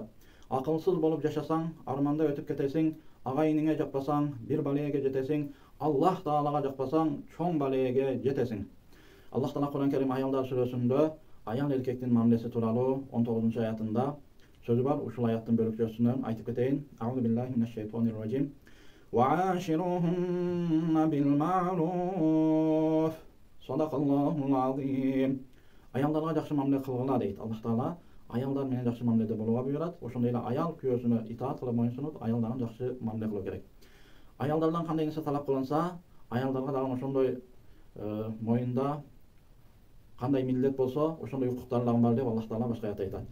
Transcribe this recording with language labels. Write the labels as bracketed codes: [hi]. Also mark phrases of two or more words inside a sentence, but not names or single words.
[ky] Акылсыз болуп жашасаң, арманда өтүп кетесиң. Агайыңа жакпасаң, бир балеге жетесиң. Аллах Таалага жакпасаң, чоң балеге жетесиң. Аллах Таала Кур'ан Керим Аялдар сүрөсүндө аял эркектин мамилеси тууралуу 19-аятында сөзү бар. Ушул аяттын бөлүкчөсүнөн айтып кетейин. [ar] أعوذ بالله من الشيطان الرجيم. وعاشروهن بالمعروف صدق الله العظيم. [ky] Аялдарга жакшы мамиле кылгыла дейт Аллах Таала. Аялдар менен жакшы мамиледе болууга буйрат. Ошондой эле аял күйөөсүнө итаат кылып моюнсунуп, аялдарга жакшы мамиле кылуу керек. Аялдардан кандай нерсе талап кылынса, аялдарга дагы ошондой моюнда кандай милдет болсо, ошондой укуктар дагы бар деп Аллах Таала башка аятта айтат.